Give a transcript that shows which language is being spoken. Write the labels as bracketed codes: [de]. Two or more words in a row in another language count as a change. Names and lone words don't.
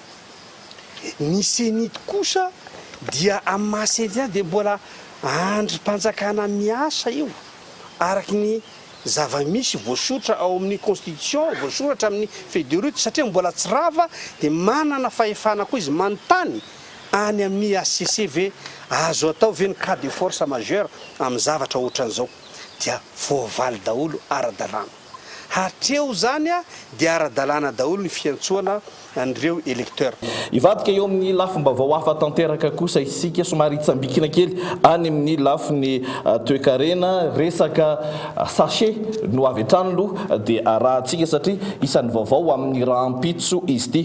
[mg] Ny Sénat kosa dia amin'ny mahasenya dia mbola andrim-panjakana miasa io araky ny zava-misy voasoratra ao amin'ny constitution, voasoratra amin'ny [fr] feuille de route [mg] satria mbola tsy rava dia manana fahefana koa izy manontany any amin'ny ACCV azo atao ve ny [fr] cas de force majeure [mg] amin'ny zavatra ohatran'izao dia voavaly daholo ara-dalàna. Hatreo zany dia ara-dalàna daholo ny fiantsoana andreo électeurs. Ivadika eo amin'ny lafim-baovao hafa tanteraka kosa isika somary tsambikina kely any amin'ny lafin'ny toe-karena resaka sachet no avy hatrany aloha dia arahantsika satria isan'ny vaovao amin'ny rahampitso izy ity.